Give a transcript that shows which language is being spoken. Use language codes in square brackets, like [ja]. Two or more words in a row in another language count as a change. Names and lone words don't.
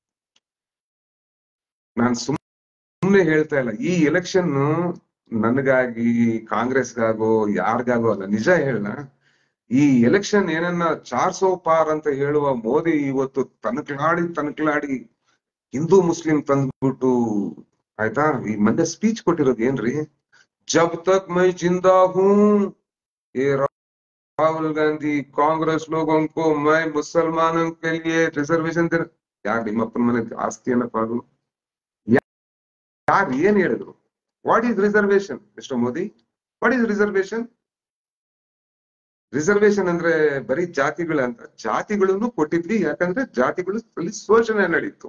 [kn] ನಾನು ಸುಮ್ಮನೆ ಹೇಳ್ತಾ ಇಲ್ಲ, ಈ ಎಲೆಕ್ಷನ್ ನನಗಾಗಿ ಕಾಂಗ್ರೆಸ್ಗಾಗೋ ಯಾರಿಗಾಗೋ ಅಲ್ಲ, ನಿಜ ಹೇಳ, ಈ ಎಲೆಕ್ಷನ್ ಏನನ್ನ 400 ಪಾರ್ ಅಂತ ಹೇಳುವ ಮೋದಿ ಇವತ್ತು ತನಕಲಾಡಿ ಹಿಂದೂ ಮುಸ್ಲಿಂ ತಂದ್ಬಿಟ್ಟು ಆಯ್ತಾ, ಈ ಮೊನ್ನೆ ಸ್ಪೀಚ್ ಕೊಟ್ಟಿರೋದು ಏನ್ರಿ, [hi] जब तक मैं ज़िंदा हूँ ये राहुल गांधी कांग्रेस लोगों को मैं मुसलमानों के लिए रिजर्वेशन दे, [kn] ಯಾರು ನಿಮ್ಮಪ್ಪನ ಮನೆ ಆಸ್ತಿಯನ್ನ ಪಾಡು, ಯಾರು ಏನ್ ಹೇಳಿದ್ರು? [en] What is reservation Mister Modi? What is reservation? [kn] ರಿಸರ್ವೇಶನ್ ಅಂದ್ರೆ ಬರೀ ಜಾತಿಗಳಂತ, ಜಾತಿಗಳನ್ನು ಕೊಟ್ಟಿದ್ವಿ, ಯಾಕಂದ್ರೆ ಜಾತಿಗಳು ಶೋಷಣೆ ನಡೀತು.